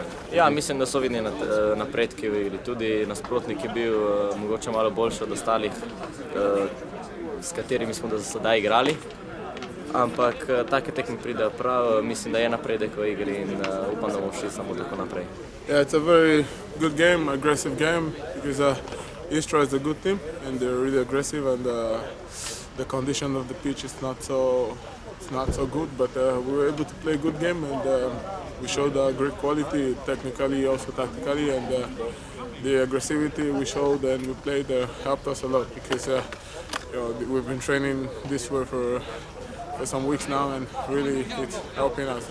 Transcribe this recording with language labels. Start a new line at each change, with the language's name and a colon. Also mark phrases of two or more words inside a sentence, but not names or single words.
Slovenian: Ja, mislim, da so vidni napredki v igri. Tudi nasprotnik je bil mogoče malo boljši od ostalih, s katerimi smo do sedaj igrali. Ampak take tekme pridejo prav, mislim, da je napredek v igri in upam, da bomo šli samo tako naprej.
English: Yeah, it's a very good game, aggressive game, because Istra is a good team and they're really aggressive, and the condition of the pitch is not so good, but we were able to play a good game, and we showed great quality technically, also tactically, and the aggressivity we showed and we played helped us a lot, because we've been training this way for some weeks now, and really it's helping us.